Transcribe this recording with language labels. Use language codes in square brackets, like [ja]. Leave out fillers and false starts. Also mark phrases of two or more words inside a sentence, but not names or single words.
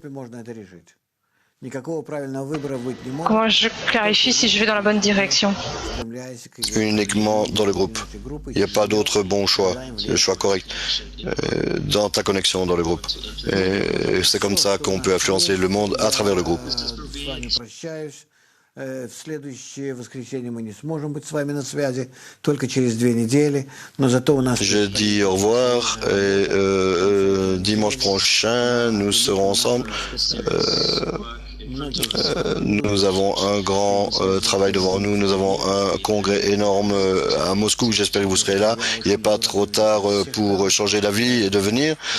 [fr] Comment je clarifie si je vais dans la bonne direction? Uniquement dans le groupe. Il n'y a pas d'autre bon choix, le choix correct, dans ta connexion dans le groupe. Et c'est comme ça qu'on peut influencer le monde à travers le groupe. [ru] В следующее воскресенье мы не сможем быть с вами на связи, только через 2 недели, но зато у нас... [fr] Je dis au revoir et dimanche prochain, nous serons ensemble. Nous avons un grand travail devant nous. Nous avons un congrès énorme à Moscou. J'espère que vous serez là. Il n'est pas trop tard pour changer d'avis et de venir.